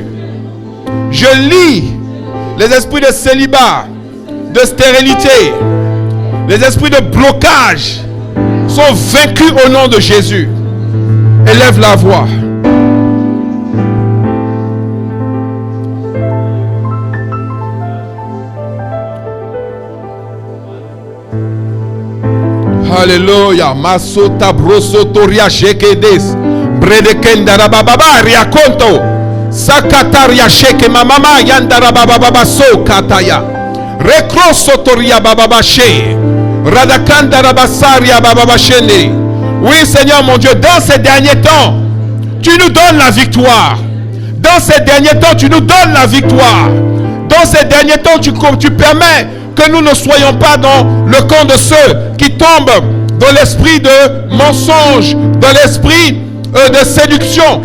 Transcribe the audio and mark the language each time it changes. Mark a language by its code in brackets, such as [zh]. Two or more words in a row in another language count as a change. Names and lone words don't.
[fr] Je lis les esprits de célibat, de stérilité, les esprits de blocage sont vaincus au nom de Jésus. Élève la voix. Alléluia. Masota brosotoria shekedes. Bredekendara bababa riakonto. Sakataria sheke mamama yandara bababa so kataya. Rekrosotoria bababa she. Radakandara basaria bababa shene. Oui Seigneur mon Dieu, dans ces derniers temps, tu nous donnes la victoire. Dans ces derniers temps, tu nous donnes la victoire. Dans ces derniers temps, tu permets que nous ne soyons pas dans le camp de ceux qui tombent dans l'esprit de mensonge, dans l'esprit de séduction.